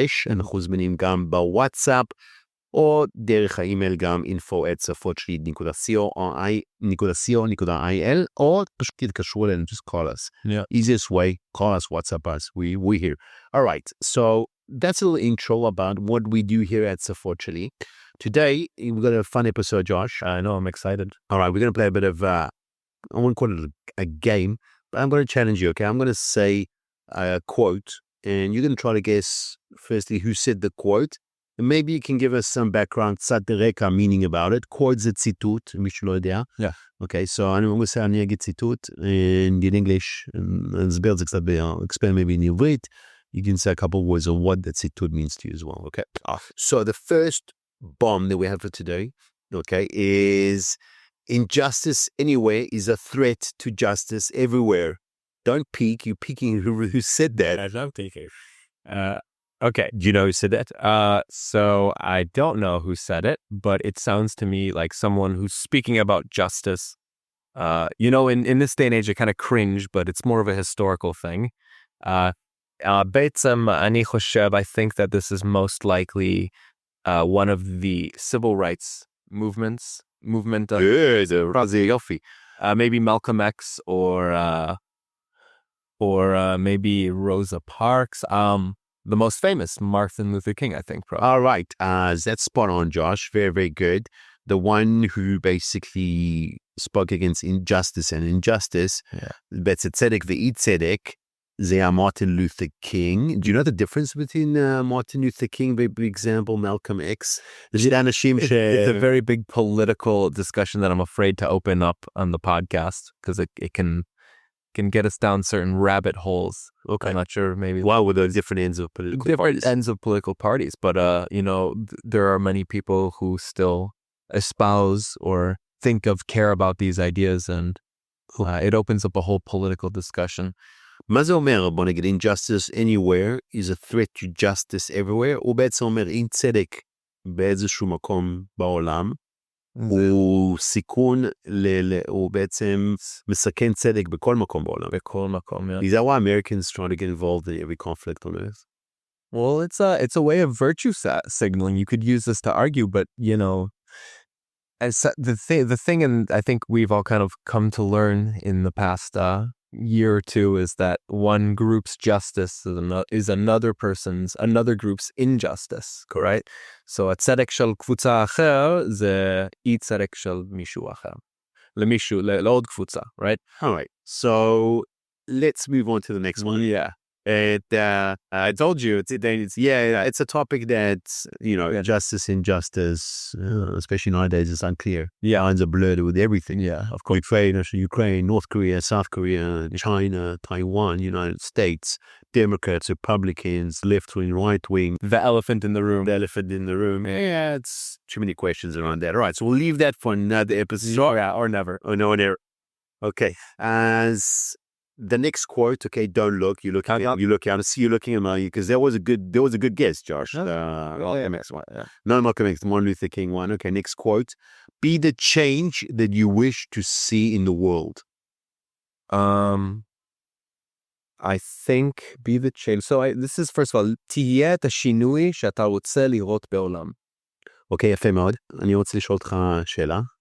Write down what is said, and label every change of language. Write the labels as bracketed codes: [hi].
[he] אנחנו זמינים גם בוואטסאפ, או דרך האימייל גם info@safotsheli.co.il, או פשוט תתקשרו אלינו, [en] just call us. Yeah. Easiest way, call us, WhatsApp us, we're here. All right, so that's a little intro about what we do here at Safot Sheli. Today, we've got a fun episode, Josh. I know. I'm excited. All right, we're going to play a bit of, I wouldn't call it a game, but I'm going to challenge you, okay? I'm going to say a quote, and you're going to try to guess, firstly, who said the quote. And maybe you can give us some background, [he] קצת רקע, [en] meaning about it. [he] quote זה ציטוט, מי שלא יודע. [en] Yeah. [he] Okay, so אני רוצה אני אגיד ציטוט, [en] and in English, [he] נסביר את זה קצת [en] explain maybe in [he] עברית. [en] You can say a couple of words of what that ציטוט means to you as well, okay? So the first bomb that we have for today, okay, is injustice anywhere is a threat to justice everywhere. Don't peek, you're peeking who said that. I love thinking. Okay. Do you know who said that? So I don't know who said it, but it sounds to me like someone who's speaking about justice. In this day and age, I kind of cringe, but it's more of a historical thing. [he] בעצם אני חושב, [en] I think that this is most likely one of the civil rights movement of [he] זה יופי. [en] maybe Malcolm X or maybe Rosa Parks. The most famous, Martin Luther King, I think. Probably. All right, that's spot on, Josh. Very, very good. The one who basically spoke against injustice and injustice. Yeah. [he] בצדק ואי צדק, זה היה Martin Luther King. [en] Do you know the difference between Martin Luther King, for example, Malcolm X? It's a very big political discussion that I'm afraid to open up on the podcast because it can get us down certain rabbit holes. Okay. I'm not sure, maybe. Why were the different ends of political parties? But, there are many people who still espouse or care about these ideas, and it opens up a whole political discussion. [he] מה זה אומר? בוא נגיד, [en] injustice anywhere is a threat to justice everywhere, [he] הוא בעצם אומר, אין צדק באיזשהו מקום בעולם, הוא סיכון, הוא בעצם מסכן צדק בכל מקום בעולם. בכל מקום, yeah. [en] Is that why Americans try to get involved in every conflict on earth? Well, it's a way of virtue signaling. You could use this to argue, but, as the thing, and I think we've all kind of come to learn in the past year or two, is that one group's justice is another group's injustice, correct? [he] So הצדק של קבוצה אחר זה אי צדק של מישהו אחר. לעוד קבוצה, right? [en] All right, so let's move on to the next one. Yeah. And I told you, it's a topic that, justice, injustice, especially nowadays, is unclear. Yeah. Lines are blurred with everything. Yeah, of course. Ukraine, North Korea, South Korea, China, Taiwan, United States, Democrats, Republicans, left-wing, right-wing. The elephant in the room. Yeah, it's too many questions around that. All right, so we'll leave that for another episode. Sure, yeah, or never. Oh, no, never. Okay, as the next quote, okay, don't look. You look out. I see you looking at me because there was a good guess, Josh. Malcolm X one. Yeah. No, Malcolm X, Martin Luther King one. Okay, next quote. Be the change that you wish to see in the world. I think be the change. So this is first of all, [he] תהיה את השינוי שאתה רוצה לראות בעולם. אוקיי, יפה מאוד. אני רוצה לשאול אותך שאלה.